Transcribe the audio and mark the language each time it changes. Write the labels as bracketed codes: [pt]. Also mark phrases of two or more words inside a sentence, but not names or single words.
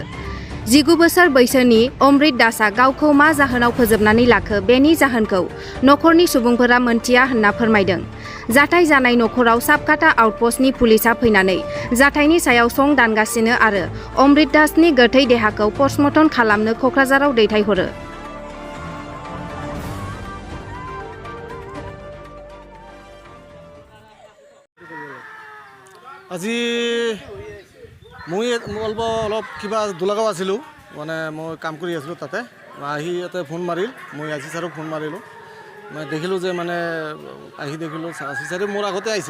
[brx] 19 बोसोर बैसोनि अमृत दासआ गावखौ मा जाहोनाव फोजोबनानै लाखो बेनि जाहोनखौ नखरनि सुबुंफोरा मोनथिया होनना फोरमायदों। जाथाय जानाय नखराव साबकाटा आउटपस्टनि पुलिसआ फैनानै जाथायनि सायाव सं दानगासिनो आरो अमृत दासनि गोथै देहाखौ पस्टमर्टम खालामनो कक्राझाराव दैथायहरो। [as] আজি মই অলপ কিবা দোলাগাঁও আছিলোঁ, মানে মই কাম কৰি আছিলোঁ তাতে। আহি ইয়াতে ফোন মাৰিল, মই আজি ছাৰক ফোন মাৰিলোঁ। মই দেখিলোঁ যে মানে আহি দেখিলোঁ আজি ছাৰে মোৰ আগতে আহিছে।